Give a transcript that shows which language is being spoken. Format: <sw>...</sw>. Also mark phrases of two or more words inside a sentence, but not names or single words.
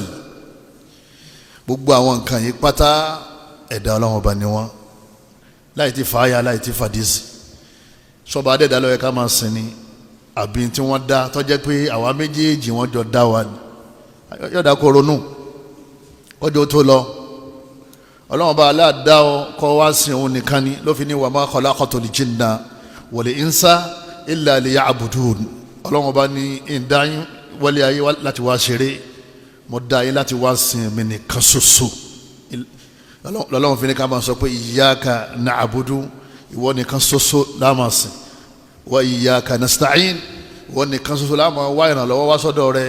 <yo>Gbogbo àwọn nǹkan yìí pátá ẹ̀dá Ọlọ́run ọba ni wọ́n, láì ti fàáyà láì ti fàdísì. Sọba adẹ́dá ló yẹ ká máa sìn ni àbí tí wọ́n dá tó jẹ́ pé àwa méjèèjì wọ́n jọ dá wa ni. Yọ̀dá kó ronú kọjọ́ tó lọ. Ọlọ́run ọba aláàdá ọ kọ́ wá sìn òun nìkan ni ló fi ní wa</yo> <ar>ما خلقت الجن والإنس إلا ليعبدون.</ar> <yo>Ọlọ́run ọba ní ìdáyín wọlé ayé láti wá ṣeré, mo dá yín láti wá sìn mí nìkan ṣoṣo. Ọlọ́run fi ní ká máa sọ pé</yo> <ar>إياك نعبد,</ar> <yo>ìwọ nìkan ṣoṣo la máa sìn,</yo> <ar>وإياك نستعين,</ar> <yo>ìwọ nìkan ṣoṣo la máa wá ìrànlọ́wọ́ wá sọ́dọ̀ rẹ̀.</yo>